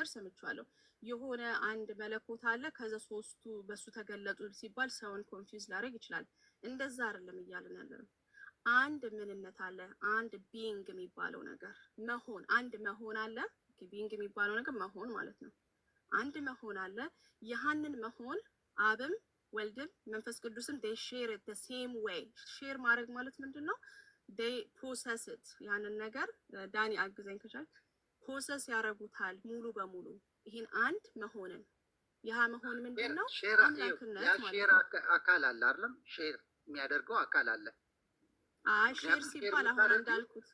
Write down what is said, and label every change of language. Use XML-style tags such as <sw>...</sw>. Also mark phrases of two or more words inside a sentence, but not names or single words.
<am>ሰምቻለሁ። የሆነ አንድ መለኮት አለ ከዛ ሶስቱ በሱ ተገለጡ ሲባል ሰውን ኮንፊውዝ ላደርግ ይችላል። እንደዛ አይደለም እያልን ያለነው። አንድ ምንነት አለ። አንድ ቢንግ የሚባለው ነገር መሆን፣ አንድ መሆን አለ። ቢንግ የሚባለው ነገር መሆን ማለት ነው። አንድ መሆን አለ። ያንን መሆን አብም ወልድም መንፈስ ቅዱስም</am> <en>they share it the same way።</en> <am>ሼር ማድረግ ማለት ምንድነው?</am> <en>they possess it።</en> <am>ያንን ነገር ዳኒ አግዘኝ ከቻልክ ፖሰስ ያረጉታል ሙሉ በሙሉ ይሄን አንድ መሆንን። ያ መሆን ምንድነው? አምላክነት ማለት ነው። ሼር አካል አለ አይደለም? ሼር የሚያደርገው አካል አለ። ሼር ሲባል አሁን እንዳልኩት</am>